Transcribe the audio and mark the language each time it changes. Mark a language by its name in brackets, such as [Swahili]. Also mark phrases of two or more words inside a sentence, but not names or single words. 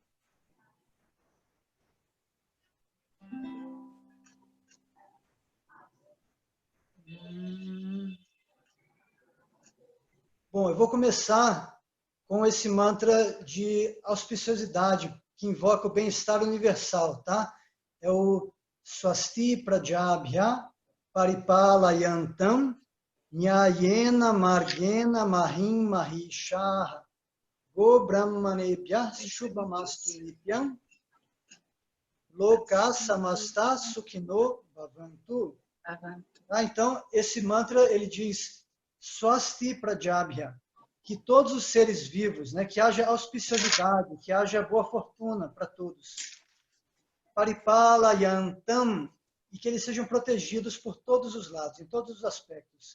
[Portuguese] Bom, eu vou começar com esse mantra de auspiciosidade, que invoca o bem-estar universal, tá? [Sanskrit] É o Swasti Prajabhya Paripalayantam Nyayena Margena Mahim Mahishah Go Brahmanebhya Shubhamastu Nityam Loka Samasta Sukhino Bhavantu. [Portuguese] Tá? Então, esse mantra, ele diz [Sanskrit] Swasti Prajabhya, [Portuguese] que todos os seres vivos, né, que haja auspiciosidade, que haja boa fortuna para todos. Paripalayantam, e que eles sejam protegidos por todos os lados, em todos os aspectos.